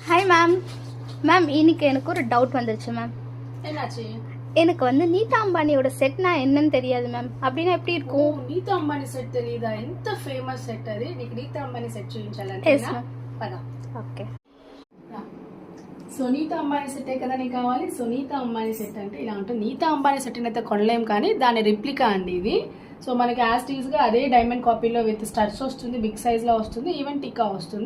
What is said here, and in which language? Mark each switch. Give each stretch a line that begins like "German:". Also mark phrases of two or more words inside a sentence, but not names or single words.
Tamil: மேம் மேம் இன்னைக்கு எனக்கு ஒரு டவுட் வந்துருச்சு மேம். என்னாச்சு? எனக்கு வந்து நீதா அம்பானியோட செட்னா என்னன்னு தெரியாது மேம். அப்படின்னா எப்படி இருக்கும்?
Telugu: నీతా అంబానీ సెట్ తెలీదా? ఎంత ఫేమస్ సెట్ అది. నీకు నీతా అంబానీ సెట్ చూపించాలంటే
English: Yes ma'am.
Telugu: పదా. ఓకే. సో నీతా అంబానీ సెట్ కదా నీకు కావాలి. సో నీతా అంబానీ సెట్ అంటే ఇలా ఉంటుంది. నీతా అంబానీ సెట్ అయితే కొనలేం కానీ దాని రిప్లికా అండి ఇది. సో మనకి యాజ్ గా అదే డైమండ్ కాపీలో
English: with studs
Telugu: వస్తుంది,
English: big size
Telugu: లో వస్తుంది, ఈవెన్ టిక్కా వస్తుంది.